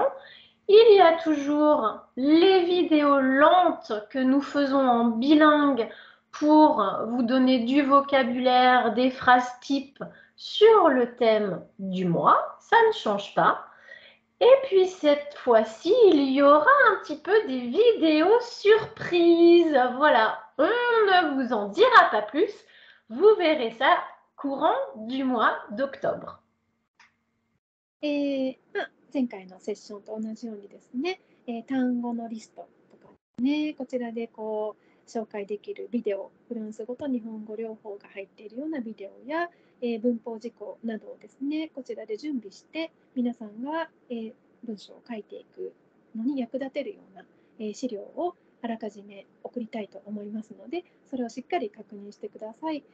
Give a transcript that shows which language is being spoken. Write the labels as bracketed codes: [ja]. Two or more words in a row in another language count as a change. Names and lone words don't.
[fr] Il y a toujours les vidéos lentes que nous faisons en bilingue pour vous donner du vocabulaire, des phrases types sur le thème du mois. Ça ne change pas. Et puis cette fois-ci, il y aura un petit peu des vidéos surprises. Voilà, on ne vous en dira pas plus. Vous verrez ça courant du mois d'octobre. [ja] 前回のセッションと同じようにですね、単語のリストとかね、こちらで紹介できるビデオ、フランス語と日本語両方が入っているようなビデオや、文法事項などをですね、こちらで準備して皆さんが、文章を書いていくのに役立てるような、資料をあらかじめ送りたいと思いますので、それをしっかり確認してください。